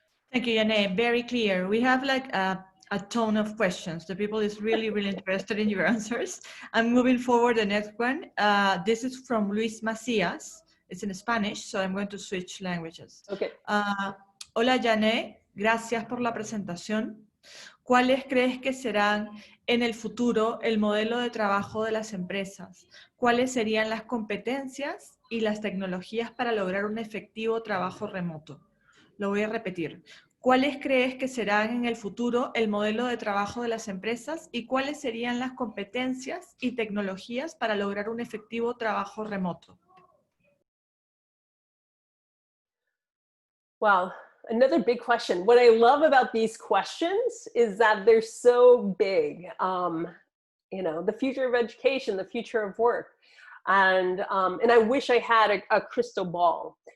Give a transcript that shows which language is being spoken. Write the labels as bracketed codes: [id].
[en] Thank you, Ja-Nae. Very clear. We have like a ton of questions. The people is really, really interested in your answers. I'm moving forward the next one. This is from Luis Macias. It's in Spanish, so I'm going to switch languages. Okay. [es] Hola, Ja-Nae. Gracias por la presentación. ¿Cuáles crees que serán en el futuro el modelo de trabajo de las empresas? ¿Cuáles serían las competencias y las tecnologías para lograr un efectivo trabajo remoto? Lo voy a repetir. ¿Cuáles crees que serán en el futuro el modelo de trabajo de las empresas y cuáles serían las competencias y tecnologías para lograr un efectivo trabajo remoto? [en] Wow, another big question. What I love about these questions is that they're so big. You know, the future of education, the future of work, and I wish I had a crystal ball.